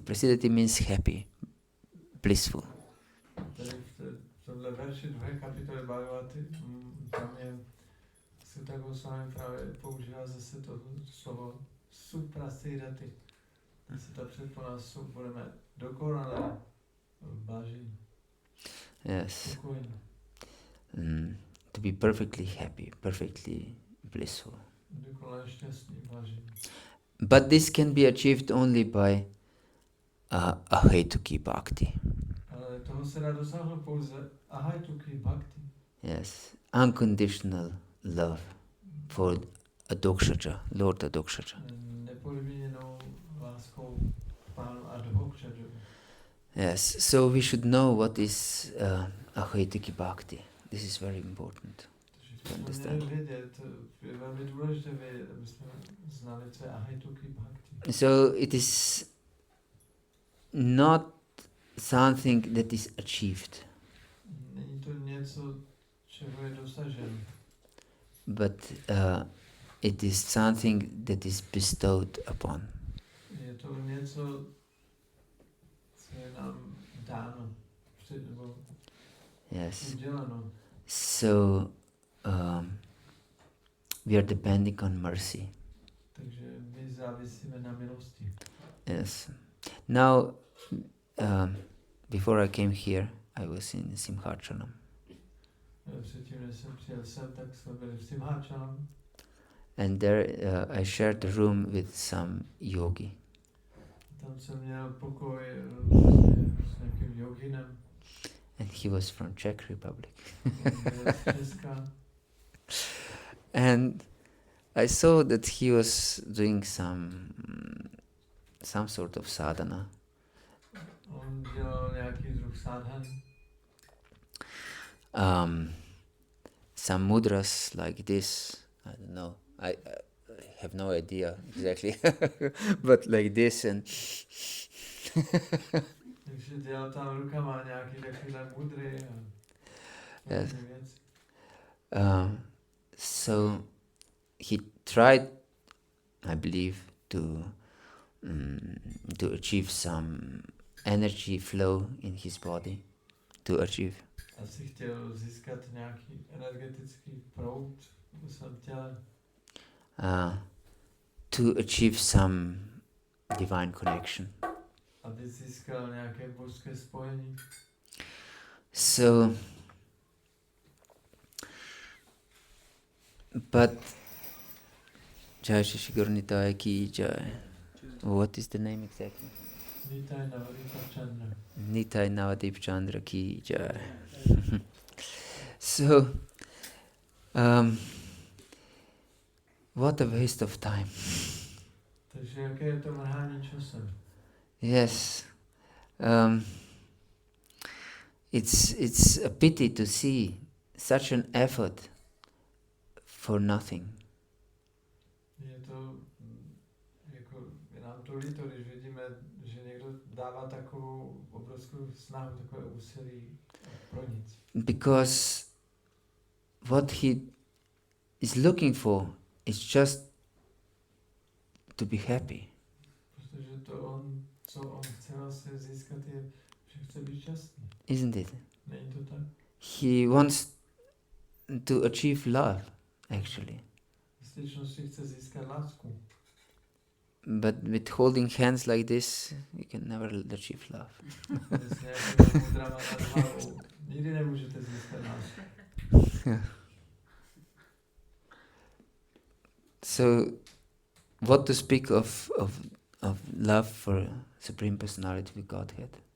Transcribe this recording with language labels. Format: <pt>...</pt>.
<en>Prasidati means happy, blissful.</en> <cs>Tady v tomhle verši 2. kapitoly Bhagavaty, tam je Sutta Goswami právě používá zase to slovo suprasidati. Se ta předpona budeme dokonale blážení.</cs> <en>Yes.</en> <cs>Spokojení.</cs> <en>To be perfectly happy, perfectly blissful.</en> <cs>Dokonale šťastný, blážení.</cs> <en>But this can be achieved only by ahaituki bhakti.</en> <cs>Ale toho se dá dosáhnout pouze ahaituki bhakti.</cs> <en>Yes, unconditional love for Adokshaja, Lord Adokshaja.</en> <cs>Nepodmíněnou láskou pánu Adhokshaja.</cs> <en>Yes, so we should know what is ahaituki bhakti. This is very important to understand.</en> <cs>Je velmi důležité vědět, aby jsme znali, co je ahaituki bhakti.</cs> <en>So it is not something that is achieved,</en> <cs>Není to něco, čeho je dosaženo,</cs> <en>but it is something that is bestowed upon.</en> <cs>Je to něco, co je nám dáno, nebo</cs> <en>Yes.</en> <cs>uděleno.</cs> <en>So we are depending on mercy.</en> <cs>Takže my závisíme na milosti.</cs> <en>Yes. Now, before I came here, I was in Simhachalam.</en> <cs>Předtím, než jsem přijel sem, tak jsme byli v Simhachalam.</cs> <en>And there I shared the room with some yogi.</en> <cs>Tam jsem měl pokoj s nějakým joginem.</cs> <en>And he was from Czech Republic.</en> <cs>Z Česka.</cs> <en>And I saw that he was doing some sort of sadhana.</en> <cs>On dělal nějaký druh sadhan.</cs> <en>Some mudras like this, I don't know. I have no idea exactly, but like this and</en> <cs>Takže dělal tam rukama nějaký takovýhle mudry a</cs> <en>yes.</en> <cs>věci.</cs> <en>So he tried, I believe, to achieve some energy flow in his body, to achieve.</en> <cs>Asi chtěl získat nějaký energetický proud v svém těle.</cs> <en>To achieve some divine connection.</en> <cs>Aby získal nějaké božské spojení.</cs> <en>So, but</en> <hi>Jai Shri Guru Nitai ki Jai.</hi> <en>What is the name exactly? Nitai Navadip Chandra.</en> <hi>Nitai Navadip Chandra ki Jai.</hi> <en>So, what a waste of time.</en> <cs>Takže jaké je to mrhání časem?</cs> <en>Yes. It's a pity to see such an effort for nothing.</en> <cs>Je to, jako, je nám to líto, když vidíme, že někdo dává takovou obrovskou snahu, takové úsilí pro nic.</cs> <en>Because what he is looking for is just to be happy.</en> <cs>Protože to co on chce vlastně získat, je, že chce být šťastný.</cs> <en>Isn't it?</en> <cs>Není to tak?</cs> <en>He wants to achieve love, actually.</en> <cs>V skutečnosti chce získat lásku.</cs> <en>But with holding hands like this, you can never achieve love.</en> <cs>S nějakými mudrama nad hlavou nikdy nemůžete získat lásku.</cs> <en>So, what to speak of love for Supreme Personality of Godhead?</en>